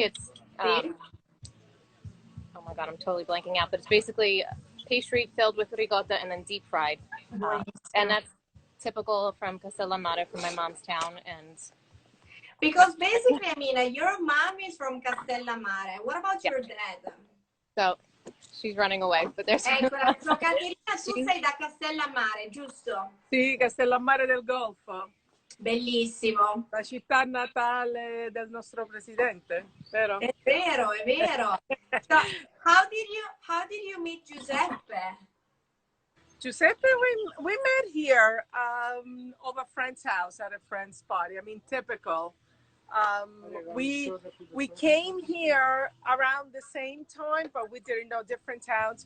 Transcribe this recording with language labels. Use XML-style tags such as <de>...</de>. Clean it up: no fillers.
<en>It's oh my god, I'm totally blanking out, but it's basically pastry filled with ricotta and then deep fried, and that's typical from Castellammare, from my mom's town. And because basically, I mean, your mom is from Castellammare. What about your dad? So she's running away, but there's</en> <it>eccola. So Caterina, tu sei da Castellammare, giusto? Sì, Castellammare del Golfo. Bellissimo. La città natale del nostro presidente, vero? È vero, è vero.</it> <en>So, how did you meet Giuseppe? Giuseppe, we met here over a friend's house at a friend's party. I mean, typical. We came here around the same time, but we didn't know, different towns.</en>